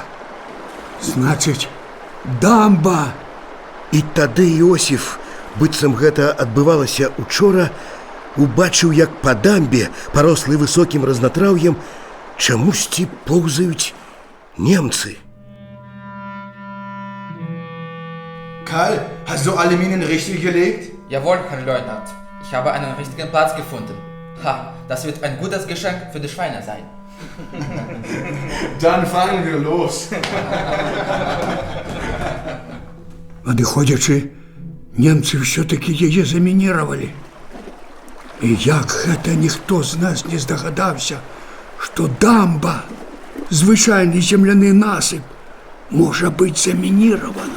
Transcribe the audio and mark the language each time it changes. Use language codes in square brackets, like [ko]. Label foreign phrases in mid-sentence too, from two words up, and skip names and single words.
[be] Значыць, дамба! І тады Іосіф, быццам гэта адбывалася учора, убачыў, як па дамбе, парослай высокім разнатраўем, чамусьці поўзаюць немцы. [de] Karl, hast du alle Minen richtig gelegt? Jawohl, Herr Leutnant. Ich habe einen richtigen Platz gefunden. Ha, das wird ein gutes Geschenk für die Schweine sein. Dann fahren wir los. [be] Надыходзячы, немцы ўсё-такі яе замініравалі. І як гэта ніхто з нас не здагадаўся, што дамба, звычайны земляны насып, можа быць замініравана.